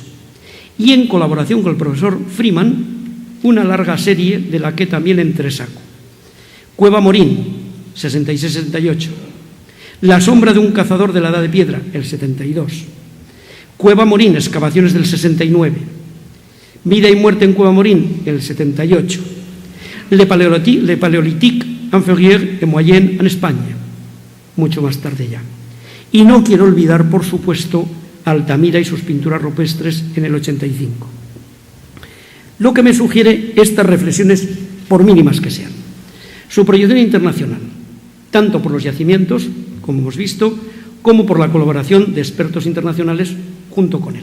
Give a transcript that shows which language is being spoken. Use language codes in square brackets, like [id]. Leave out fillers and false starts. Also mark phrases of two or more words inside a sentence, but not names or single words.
[es] Y en colaboración con el profesor Freeman, una larga serie de la que también entresaco. Cueva Morín, 66-68. La sombra de un cazador de la Edad de Piedra, el 72. Cueva Morín, excavaciones del 69. Vida y muerte en Cueva Morín, el 78. Le Paléolithique inférieur et moyen en España, mucho más tarde ya. Y no quiero olvidar, por supuesto, Altamira y sus pinturas rupestres en el 85. Lo que me sugiere estas reflexiones, por mínimas que sean, su proyección internacional, tanto por los yacimientos, como hemos visto, como por la colaboración de expertos internacionales junto con él.